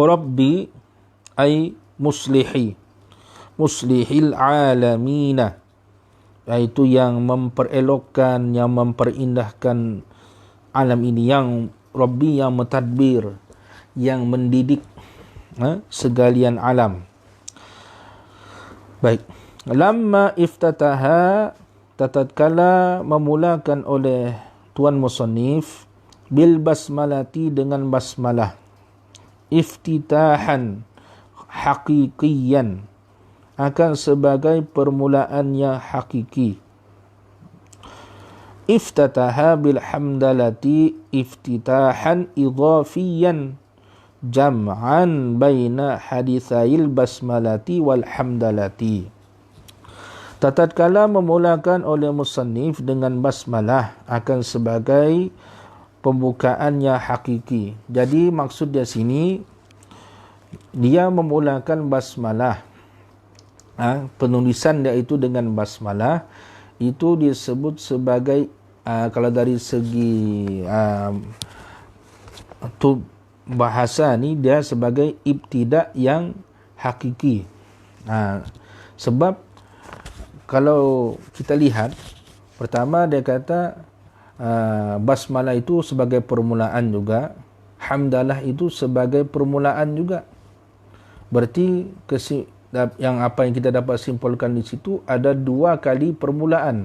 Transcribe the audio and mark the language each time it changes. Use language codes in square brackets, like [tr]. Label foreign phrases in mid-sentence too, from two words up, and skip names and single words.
[ar] رب أي مصلح، مصلح العالمين, [ms] iaitu yang memperelokkan, yang memperindahkan alam ini, yang Rabbi yang mentadbir, yang mendidik segalian alam. Baik. [ar] لما افتتح, [ms] tatkala memulakan oleh tuan musannif [ar] بالبسملة, [ms] dengan basmalah, [ar] افتتاحا حقيقيا, [ms] akan sebagai permulaan yang hakiki. [ar] افتتح بالحمدلة افتتاحا إضافيا جمعا بين حديثي البسملة والحمدلة. [ms] Tatkala memulakan oleh musannif dengan basmalah akan sebagai pembukaan yang hakiki. Jadi maksud dia sini, dia memulakan basmalah, penulisan dia itu dengan basmalah, itu disebut sebagai kalau dari segi bahasa ni, dia sebagai ibtida yang hakiki. Sebab kalau kita lihat, pertama dia kata basmalah itu sebagai permulaan juga, hamdalah itu sebagai permulaan juga. Berarti yang apa yang kita dapat simpulkan di situ, ada dua kali permulaan.